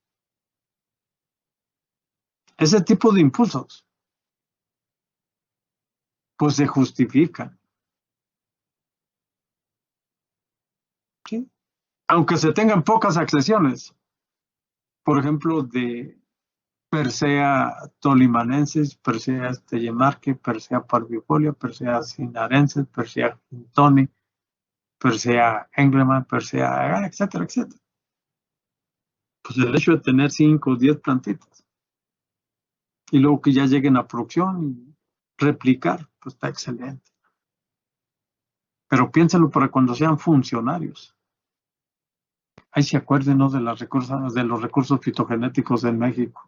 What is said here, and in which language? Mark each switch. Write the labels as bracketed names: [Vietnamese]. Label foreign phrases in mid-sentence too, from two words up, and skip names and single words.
[Spanish] Ese tipo de impulsos, pues se justifican. ¿Sí? Aunque se tengan pocas accesiones, por ejemplo, de Persea tolimanensis, Persea stellemarki, Persea parvifolia, Persea cinarensis, Persea hintoni, Persea engleman, Persea, etcétera, etcétera. Pues el hecho de tener 5 o 10 plantitas y luego que ya lleguen a producción y replicar, pues está excelente. Pero piénsenlo para cuando sean funcionarios. Ahí se acuérdenos de los recursos fitogenéticos en México.